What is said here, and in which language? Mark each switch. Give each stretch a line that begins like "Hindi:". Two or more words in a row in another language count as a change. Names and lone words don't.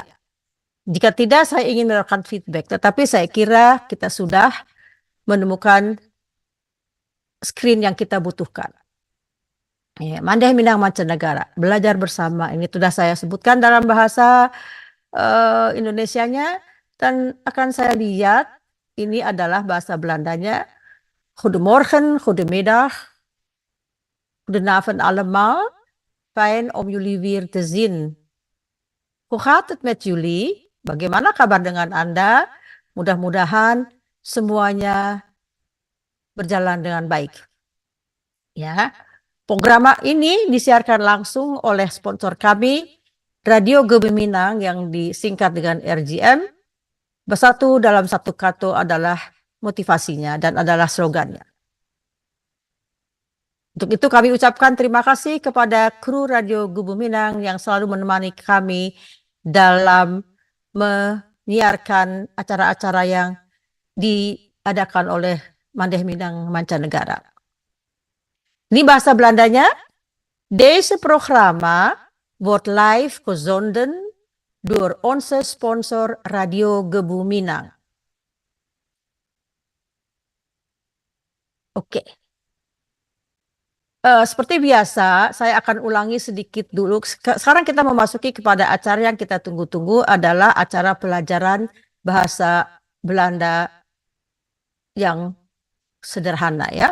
Indonesian: Jika tidak, saya ingin melakukan feedback. Tetapi saya kira kita sudah menemukan screen yang kita butuhkan. Ya, Mandeh Minang Mancanegara, belajar bersama. Ini sudah saya sebutkan dalam bahasa Indonesianya dan akan saya lihat ini adalah bahasa Belandanya.
Dutch: Goedemorgen, goedemiddag, goedenavond allemaal. Fijn om jullie weer te zien. Hoe gaat het met jullie?
Indonesian: Bagaimana kabar dengan Anda? Mudah-mudahan semuanya berjalan dengan baik. Ya. Program ini disiarkan langsung oleh sponsor kami, Radio Gebu Minang yang disingkat dengan RGM. Bersatu dalam satu kata adalah motivasinya dan adalah slogannya. Untuk itu kami ucapkan terima kasih kepada kru Radio Gebu Minang yang selalu menemani kami dalam menyiarkan acara-acara yang diadakan oleh Mandeh Minang Mancanegara. Ini bahasa Belandanya.
Dutch: Deze programma wordt live gezonden door onze sponsor Radio Gebu Minang.
Indonesian: Oke. Seperti biasa, saya akan ulangi sedikit dulu. Sekarang kita memasuki kepada acara yang kita tunggu-tunggu adalah acara pelajaran bahasa Belanda yang sederhana ya.